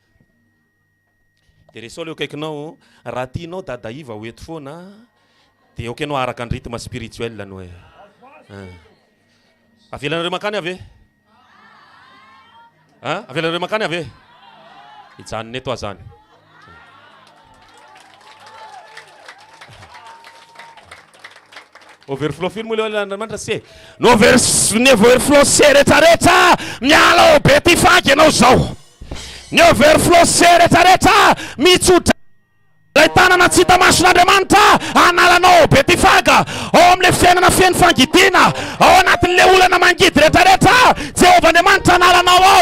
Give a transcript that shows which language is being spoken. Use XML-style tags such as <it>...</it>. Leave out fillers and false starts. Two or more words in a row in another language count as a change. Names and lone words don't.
<mg>De resao leo akaikinao raha tianao dadaiva ho eto foana de ok anao araka ny</mg> <fr>rythme spirituel</fr> <mg>no hoe avelanareo makany ave? Avelanareo makany ave? Hijanona eto azany. Overflow film le Andriamanitra se. No overflow se rehetrarehetra miala ao Betifaga ianao zao. Ny overflow se rehetrarehetra mitsotra lay tanana tsy hita mason'Andriamanitra analanao Betifaga. Ao amin'le fiainana feno fangidina ao anatin'le olana mangidy rehetrarehetra Jehovah Andriamanitra analanao ao.</mg>